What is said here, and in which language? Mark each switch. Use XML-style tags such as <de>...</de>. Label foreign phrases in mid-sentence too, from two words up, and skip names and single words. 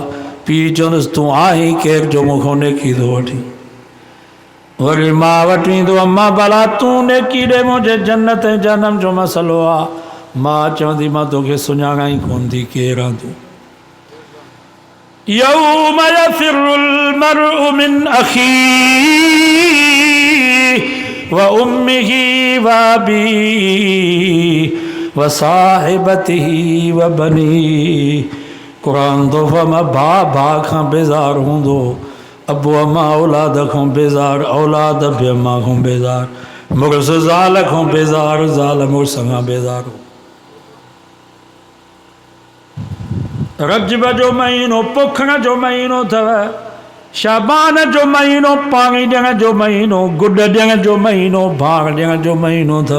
<sd>पीउ चवंदुसि तूं आहीं केरु जो मूंखां नेकी थो वठी। वरी मां वटि ईंदो अम्मा भला तूं नेकी ॾे, मुंहिंजे जन्नत ऐं जहन्नम जो मसइलो आहे। मां चवंदी मां तोखे सुञाणा ई कोन थी केरु आहे तूं।</sd> <ar>يوم يفر المرء من أخيه وأمه وأبيه وصاحبته وبنيه.</ar> <sd>क़ुरान तो फरमा भाउ खां बेज़ार हूंदो, अबू अम्मा औलाद खां बेज़ार, औलाद भी अम्मा खां बेज़ार, मुड़ुसु ज़ाल खां बेज़ार, ज़ाल मुड़ुस खां बेज़ार। रजब जो महीनो पोखण जो महीनो अथव, शाबान जो महीनो पाणी ॾियण जो महीनो, गुॾ ॾियण जो महीनो, भाङ ॾियण जो महीनो अथव।</sd>